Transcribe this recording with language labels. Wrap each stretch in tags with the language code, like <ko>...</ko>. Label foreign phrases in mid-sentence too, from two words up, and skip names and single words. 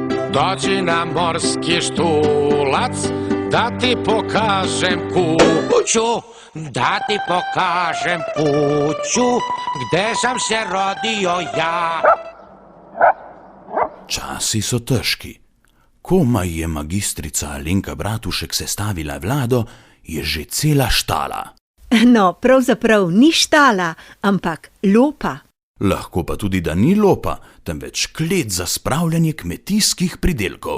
<sr>Dođi na morski štulac, da ti pokažem kuću, da ti pokažem kuću, gde sam se rodio ja.</sr> <sl>Časi so težki. Komaj je magistrica Alenka Bratušek sestavila vlado, je že cela štala. No, pravzaprav ni štala, ampak lopa. Lahko pa tudi, da ni lopa, temveč klet za spravljanje kmetijskih pridelkov.</sl>